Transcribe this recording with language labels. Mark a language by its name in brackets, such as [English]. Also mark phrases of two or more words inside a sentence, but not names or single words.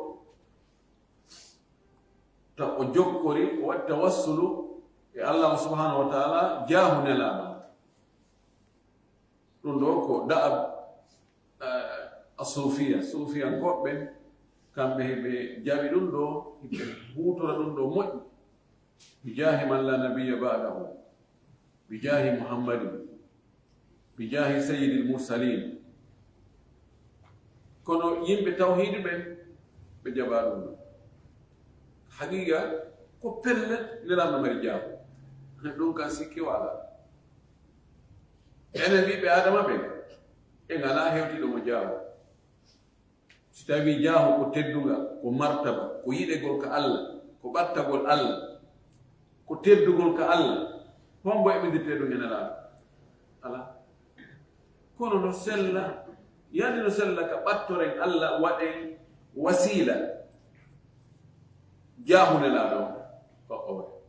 [Fula] o jokkori o waɗi tawassulu e [Arabic] الله سبحانه وتعالى [Fula] jaahu nelaaɗo ɗum ɗo ko [Arabic] دأب الصوفية [Fula] goɓɓe kamɓe heɓe jaɓi ɗum ɗo hiɓe huutora ɗum ɗo moƴƴi [Arabic] بجاه من لا نبي بعده بجاه محمد بجاه سيد المرسلين [Fula] kono yimɓe tawhidi ɓen ɓe jaɓa ɗum ɗo haqiqa ko pellet nelaɗo mari jaahu ɗum kan sikki wala enen ɓiɓɓe adama ɓe e ngala hewtiɗo mo jaahu si tawi jaahu ko teddungal ko martaba ko yiɗegol ka allah ko ɓattagol allah ko teddugol ka allah hombo eɓidirte ɗum ene laaɗo ala kono no sella yandi no sella ka ɓattoren allah waɗen wasila jaahune laaɗo ko owe